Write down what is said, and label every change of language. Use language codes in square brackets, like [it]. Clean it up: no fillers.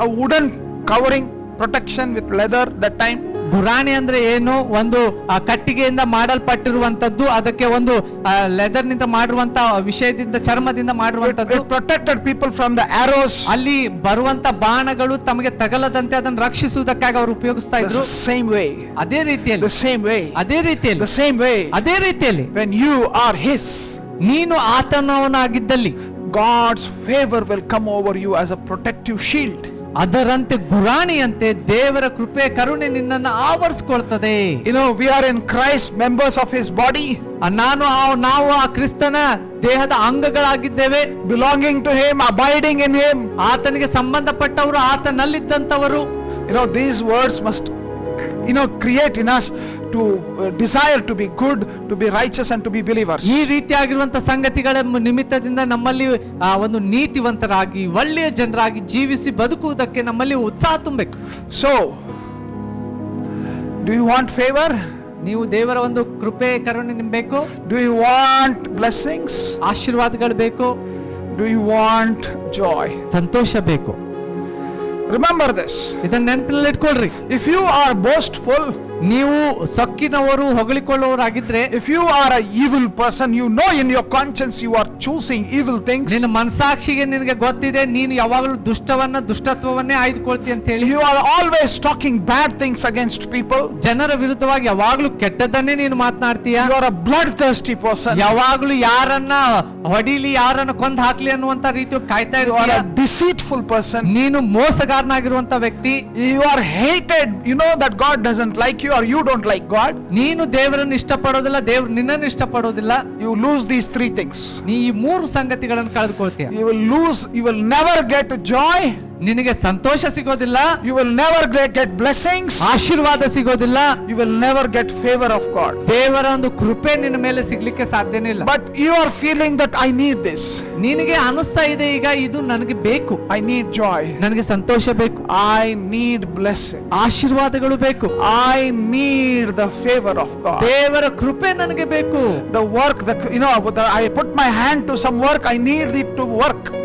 [en] A wooden covering, protection with leather that time. [kn] ಗುರಾಣಿ ಅಂದ್ರೆ ಏನು? ಒಂದು ಕಟ್ಟಿಗೆಯಿಂದ ಮಾಡಲ್ಪಟ್ಟಿರುವಂತದ್ದು, ಅದಕ್ಕೆ ಒಂದು ಲೆದರ್ ನಿಂದ ಮಾಡಿರುವಂತ ವಿಷಯದಿಂದ, ಚರ್ಮದಿಂದ ಮಾಡಿರುವಂತದ್ದು. [en] It protected people from the arrows. [kn] ಅಲ್ಲಿ ಬರುವಂತ ಬಾಣಗಳು ತಮಗೆ ತಗಲದಂತೆ ಅದನ್ನು ರಕ್ಷಿಸುವುದಕ್ಕಾಗಿ ಅವರು ಉಪಯೋಗಿಸ್ತಾ ಇದ್ರು. [en] The same way, [kn] ಅದೇ ರೀತಿಯಲ್ಲಿ, [en] the same way, [kn] ಅದೇ ರೀತಿಯಲ್ಲಿ, [en] the same way, [kn] ಅದೇ ರೀತಿಯಲ್ಲಿ [en] when you are His, [kn] ನೀನು ಆತನವನಾಗಿದ್ದಲ್ಲಿ [en] God's favor will come over you as a protective shield. [kn] ಅದರಂತೆ ಗುರಾಣಿಯಂತೆ ದೇವರ ಕೃಪೆ ಕರುಣೆ ನಿನ್ನನ್ನು ಆವರಿಸಿಕೊಳ್ತದೆ. [en] We are in Christ, members of His body. [kn] ನಾವು ಆ ಕ್ರಿಸ್ತನ ದೇಹದ ಅಂಗಗಳಾಗಿದ್ದೇವೆ. [en] Belonging to Him, abiding in Him. [kn] ಆತನಿಗೆ ಸಂಬಂಧಪಟ್ಟವರು, ಆತನಲ್ಲಿದ್ದಂತವರು. [en] These words must create in us to desire to be good, to be righteous and to be believers. [kn] ಈ ರೀತಿಯಾಗಿರುವಂತ ಸಂಗತಿಗಳ ನಿಮಿತ್ತದಿಂದ ನಮ್ಮಲ್ಲಿ ಒಂದು ನೀತಿವಂತರಾಗಿ ಒಳ್ಳೆಯ ಜನರಾಗಿ ಜೀವಿಸಿ ಬದುಕುವುದಕ್ಕೆ ನಮ್ಮಲ್ಲಿ ಉತ್ಸಾಹ ತುಂಬಬೇಕು. [en] So, do you want favor? [kn] ನೀವು ದೇವರ ಒಂದು ಕೃಪೆ ಕರುಣೆ ನಿಮ್ಗೆ ಬೇಕು? [en] Do you want blessings? [kn] ಆಶೀರ್ವಾದಗಳು ಬೇಕು? [en] Do you want joy? [kn] ಸಂತೋಷ ಬೇಕು? [en] Remember this. [kn] ಇದನ್ನ ನೆನಪಿನಲ್ಲಿ ಇಟ್ಕೊಳ್ರಿ. [en] If you are boastful, [kn] ನೀವು ಸೊಕ್ಕಿನವರು, ಹೊಗಳಿಕೊಳ್ಳುವವರಾಗಿದ್ರೆ, [en] if you are a evil person, in your conscience you are choosing evil things. [kn] ನಿನ್ನ ಮನಸಾಕ್ಷಿಗೆ ನಿನಗೆ ಗೊತ್ತಿದೆ ನೀನು ಯಾವಾಗಲೂ ದುಷ್ಟತ್ವವನ್ನೇ ಆಯ್ದುಕೊಳ್ತಿ ಅಂತ ಹೇಳಿ. [en] You are always talking bad things against people. [kn] ಜನರ ವಿರುದ್ಧವಾಗಿ ಯಾವಾಗಲೂ ಕೆಟ್ಟದನ್ನೇ ನೀನು ಮಾತನಾಡ್ತೀಯ. [en] You are a bloodthirsty person. [kn] ಯಾವಾಗಲೂ ಯಾರನ್ನ ಹೊಡಿಲಿ, ಯಾರನ್ನ ಕೊಂದು ಹಾಕ್ಲಿ ಅನ್ನುವಂತ ರೀತಿ ಕಾಯ್ತಾ [en] You are [kn] ಇರ್ತೀಯ. [en] a deceitful person. [kn] ನೀನು ಮೋಸಗಾರನಾಗಿರುವಂತ ವ್ಯಕ್ತಿ. [en] You are hated. You know that God doesn't like you, or you don't like God. [kn] ನೀನು ದೇವರನ್ನು ಇಷ್ಟಪಡೋದಿಲ್ಲ, ದೇವರು ನಿನ್ನನ್ನು ಇಷ್ಟಪಡೋದಿಲ್ಲ. [en] You lose these three things. [kn] ನೀ ಈ ಮೂರು ಸಂಗತಿಗಳನ್ನು ಕಳೆದುಕೊಳ್ತೀಯ. [en] You will never get joy. [kn] ನಿನಗೆ ಸಂತೋಷ ಸಿಗೋದಿಲ್ಲ, [en] You will never get blessings. [kn] ಆಶೀರ್ವಾದ ಸಿಗೋದಿಲ್ಲ, [en] You will never get favor of God. [kn] ದೇವರ ಒಂದು ಕೃಪೆ ನಿನ್ನ ಮೇಲೆ ಸಿಗ್ಲಿಕ್ಕೆ ಸಾಧ್ಯನೇ ಇಲ್ಲ. [en] But you are feeling that I need this. [kn] ನಿನಗೆ ಅನಿಸ್ತಾ ಇದೆ ಈಗ ಇದು ನನಗೆ ಬೇಕು, [en] I need joy. [kn] ನನಗೆ ಸಂತೋಷ ಬೇಕು, [en] I need blessings. [kn] ಆಶೀರ್ವಾದಗಳು ಬೇಕು, [en] I need the favor of God. [kn] ದೇವರ ಕೃಪೆ ನನಗೆ ಬೇಕು. [en] The work that, I put my hand to some work, I need it to work.